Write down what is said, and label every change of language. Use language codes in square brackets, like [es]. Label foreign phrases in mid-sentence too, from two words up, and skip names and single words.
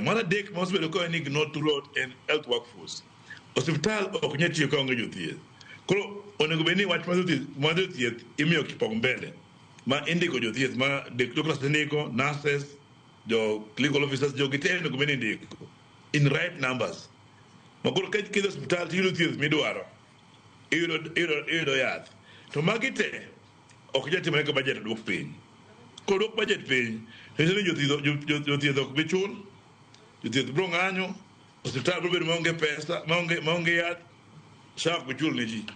[luo] Mar adek ma osebedo ka en [en] ignored throughout [luo] en [en] health workforce. [luo] Osiptal ok nyal tiyo ka onge jothieth. Koro onego bed ni wach mar jothieth imiyo kipaumbele, ma indiko jothieth, ma doctors indiko, nurses, jo [en] clinical officers, [luo] jo gite onego bed ni indiko [en] in right numbers. [luo] Ma koro ka idhi osiptal tiyudo thieth midwaro, iyudo yath. To magi te ok nyal timore ka budget dwok piny. Koro dwok budget piny, jothieth ok bi chul, jothieth biro ng'anyo, osiptal biro bedo maonge pesa, maonge yath, SHA ok bi chul ne ji.